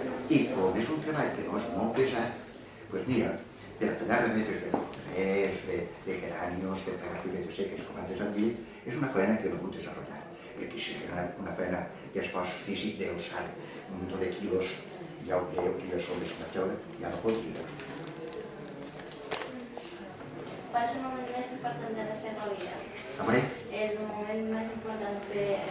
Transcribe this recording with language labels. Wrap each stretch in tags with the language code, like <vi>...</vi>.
<ca>I com és un treball que no és molt pesat, mira, per a tallar remetes de morterers, de geranios, de pegar fulles seques, tomates amb vi, és una feina que no puc desenvolupar. I aquí sí que és una feina d'esforç físic d'alçar un munt de quilos, ja ho veieu quines són les marxoles, ja no podria.</ca> <es>¿Cuál es el momento más importante de la</es> <ca>seva vida? A veure, El moment més important per...</ca>